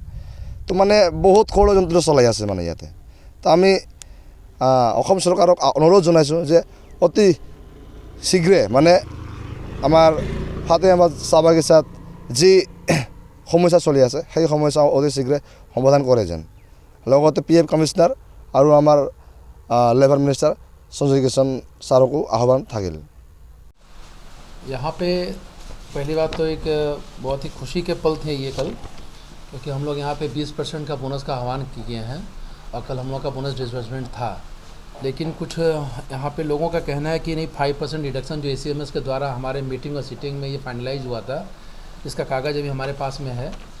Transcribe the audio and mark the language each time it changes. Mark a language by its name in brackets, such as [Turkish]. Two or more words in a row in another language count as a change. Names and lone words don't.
[Assamese] তো মানে বহুত ষড়যন্ত্ৰ চলাই আছে মানে ইয়াতে। তো আমি অসম চৰকাৰক অনুৰোধ জনাইছোঁ যে অতি শীঘ্ৰে মানে আমাৰ ফাটেহাবাদ চাহ বাগিচাত যি সমস্যা চলি আছে, সেই সমস্যা অতি শীঘ্ৰে সমাধান কৰে যেন। লগতে PF কমিশনাৰ আৰু আমাৰ [English] labour minister [Assamese] সঞ্জয় কিষাণ ছাৰকো আহ্বান থাকিল। [Hindi] यहाँ पे पहली बात तो एक बहुत ही खुशी के पल थे ये कल, क्योंकि हम लोग यहाँ पे 20% का बोनस का आह्वान किए हैं और कल हम लोग का [English] bonus disbursement [Hindi] था। लेकिन कुछ यहाँ पे लोगों का कहना है कि नहीं 5% रिडक्शन जो ACMS के द्वारा हमारे मीटिंग और सीटिंग में ये फाइनलाइज हुआ था, इसका कागज़ अभी हमारे पास में है।